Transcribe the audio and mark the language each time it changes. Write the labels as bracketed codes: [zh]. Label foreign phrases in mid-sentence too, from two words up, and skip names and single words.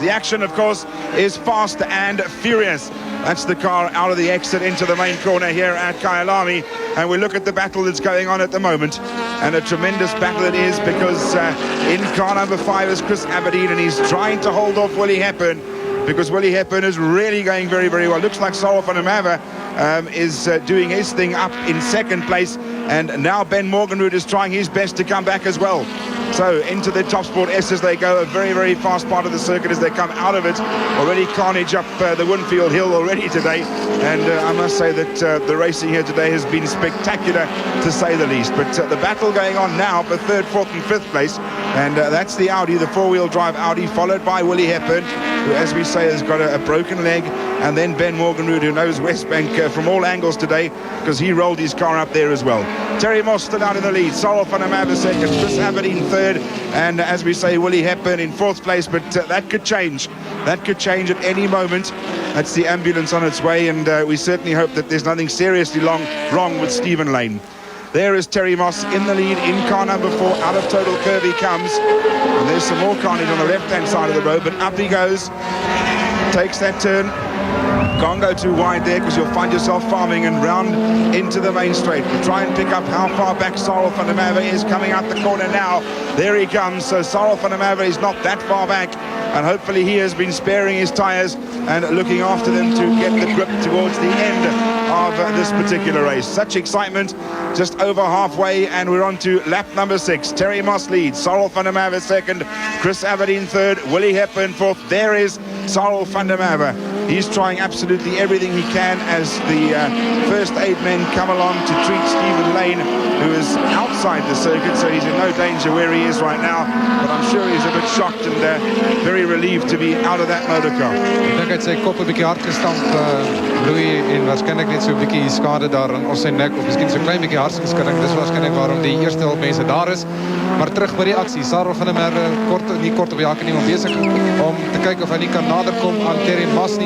[en] The action, of course, is fast and furious. That's the car out of the exit into the main corner here at Kyalami. And we look at the battle that's going on at the moment. And a tremendous battle it is, because in car number 5 is Chris Aberdeen, and he's trying to hold off Willie Hepburn, because Willie Hepburn is really going very, very well. Looks like Sarel van der Merwe is doing his thing up in second place. And now Ben Morgenroot is trying his best to come back as well. So into the Top Sport S as they go, a very, very fast part of the circuit as they come out of it. Already carnage up the Winfield Hill already today. And I must say that the racing here today has been spectacular, to say the least. But the battle going on now for 3rd, 4th and 5th place. And that's the Audi, the four-wheel drive Audi, followed by Willie Hepburn, who, as we say, has got a broken leg. And then Ben Morgenroot, who knows Wesbank from all angles today, because he rolled his car up there as well. Terry Moss still out in the lead. Sarel van der Merwe second. Chris Aberdeen third. And as we say, Willie Hepburn in 4th place. But that could change. That could change at any moment. That's the ambulance on its way. And we certainly hope that there's nothing seriously wrong with Stephen Lane. There is Terry Moss in the lead in car number 4. Out of total curve he comes. And there's some more carnage on the left-hand side of the road. But up he goes. Takes that turn. Can't go too wide there, because you'll find yourself farming and round into the main straight. We'll try and pick up how far back Sarel van der Merwe is coming out the corner now. There he comes. So Sarel van der Merwe is not that far back. And hopefully he has been sparing his tyres and looking after them to get the grip towards the end of this particular race. Such excitement, just over halfway, and we're on to lap number 6. Terry Moss leads, Sarel van der Merwe second, Chris Aberdeen third, Willie Hepburn fourth. There is Sarel van der Merwe. He's trying absolutely everything he can as the first 8 men come along to treat Stephen Lane, who is outside the circuit, so he's in no danger where he is right now. But I'm sure he's a bit shocked and very relieved to be out of that motor car. [af] Ek dink hy het sy kop 'n bietjie hard gestamp, Louis, en waarskynlik net so 'n bietjie skade daar aan sy nek, of miskien so 'n klein bietjie hartsgeskudding. Dis waarskynlik waarom die eerste hulp mense daar is. Maar terug by die aksie. Sarel van der Merwe kort op die hakke nie, maar besig om te kyk of hy nie kan naderkom aan Terry Moss nie.